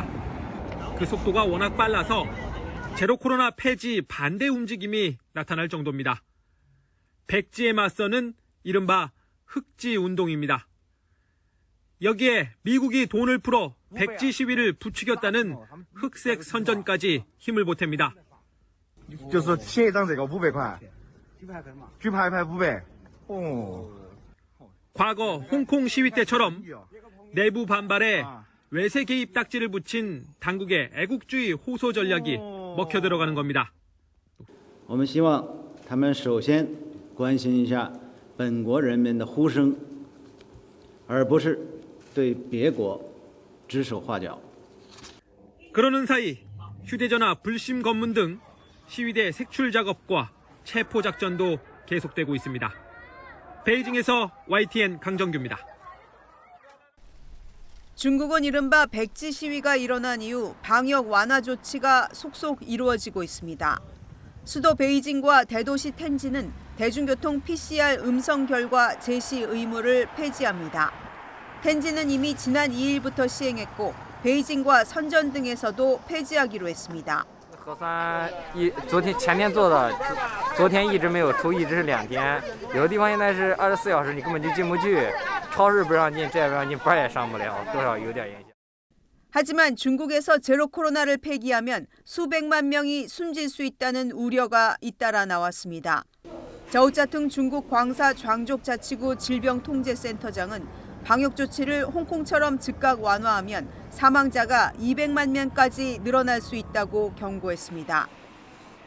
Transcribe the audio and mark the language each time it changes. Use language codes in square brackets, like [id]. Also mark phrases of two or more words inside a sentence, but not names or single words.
[ko] 그 속도가 워낙 빨라서 제로 코로나 폐지 반대 움직임이 나타날 정도입니다. 백지에 맞서는 이른바 흑지 운동입니다. 여기에 미국이 돈을 풀어 백지 시위를 부추겼다는 흑색 선전까지 힘을 보탭니다. [zh] 就是贴一张这个500块，举牌牌500。 [ko] 과거 홍콩 시위 때처럼 내부 반발에 외세 개입 딱지를 붙인 당국의 애국주의 호소 전략이 먹혀 들어가는 겁니다. [zh] 我们希望他们首先关心一下本国人民的呼声，而不是对别国指手画脚. [ko] 그러는 사이 휴대전화 불심 검문 등 시위대 색출 작업과 체포 작전도 계속되고 있습니다. 베이징에서 YTN 강정규입니다. 중국은 이른바 백지 시위가 일어난 이후 방역 완화 조치가 속속 이루어지고 있습니다. 수도 베이징과 대도시 텐진은 대중교통 PCR 음성 결과 제시 의무를 폐지합니다. 텐진은 이미 지난 2일부터 시행했고 베이징과 선전 등에서도 폐지하기로 했습니다. [zh] 核酸前天做的，昨天一直没有出，一直是2天。有的地方现在是24小时，你根本就进不去，超市不让进，这也不让进，班也上不了，多少有点影响。 [ko] 하지만 중국에서 제로 코로나를 폐기하면 수백만 명이 숨질 수 있다는 우려가 잇따라 나왔습니다. 저우짜퉁 중국 광사 장족자치구 질병통제센터장은 방역 조치를 홍콩처럼 즉각 완화하면 사망자가 200만 명까지 늘어날 수 있다고 경고했습니다.